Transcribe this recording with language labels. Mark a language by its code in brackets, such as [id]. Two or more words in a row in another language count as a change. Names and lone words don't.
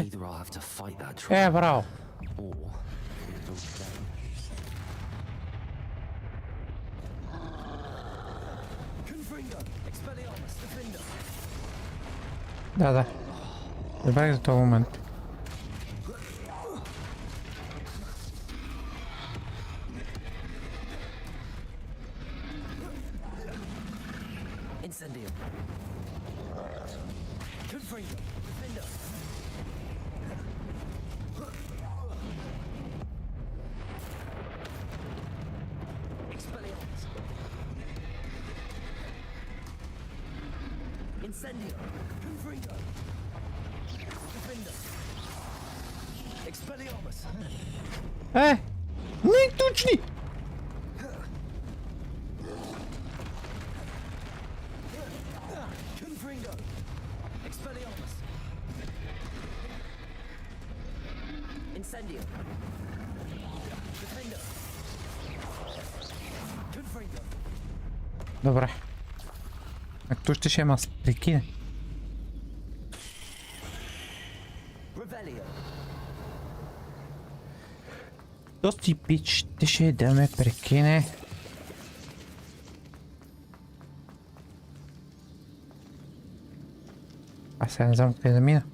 [en] Either I'll have to fight that [bg] Е, [en] troll, [bg] браво! [en] or it'll stay. [bg] Confringo. Expelliarmus. Defender. Да. Забравих за този момент. Incendio. Confringo. Defender. Expelliarmus. Incendio. Confringo. Defender. Не точни! Confringo. Expelliarmus. Incendio. Defender. Confringo. Добре. Кто ще има прикине? Revelio. Този пич ще да ме прекине. Аз сега не знам къде да мина.